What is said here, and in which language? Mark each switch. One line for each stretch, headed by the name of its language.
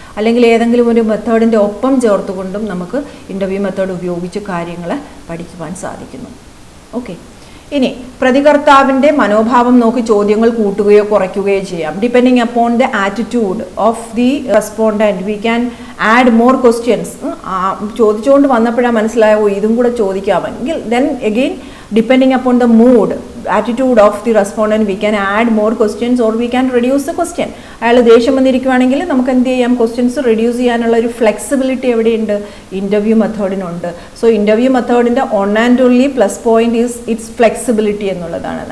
Malayalam: അല്ലെങ്കിൽ ഏതെങ്കിലും ഒരു മെത്തേഡിൻ്റെ ഒപ്പം ചേർത്തുകൊണ്ടും നമുക്ക് ഇൻ്റർവ്യൂ മെത്തേഡ് ഉപയോഗിച്ച് കാര്യങ്ങളെ പഠിക്കുവാൻ സാധിക്കുന്നു. ഓക്കെ, ഇനി പ്രതികർത്താവിൻ്റെ മനോഭാവം നോക്കി ചോദ്യങ്ങൾ കൂട്ടുകയോ കുറയ്ക്കുകയോ ചെയ്യാം.
English: Depending upon the attitude of the respondent we can add more questions.
Malayalam: ചോദിച്ചുകൊണ്ട് വന്നപ്പോഴാണ് മനസ്സിലായോ ഇതും കൂടെ ചോദിക്കാമെങ്കിൽ
English: Then again depending upon the mood, attitude of the respondent, we can add more questions or we can reduce the question.
Malayalam: അയാൾ ദേഷ്യം വന്നിരിക്കുകയാണെങ്കിൽ നമുക്ക് എന്ത് ചെയ്യാം, ക്വസ്റ്റ്യൻസ് റെഡ്യൂസ് ചെയ്യാനുള്ള ഒരു ഫ്ലെക്സിബിലിറ്റി എവിടെയുണ്ട്, interview മെത്തേഡിനുണ്ട്.
English: So interview മെത്തേഡിൻ്റെ one and only plus point is its flexibility എന്നുള്ളതാണ്.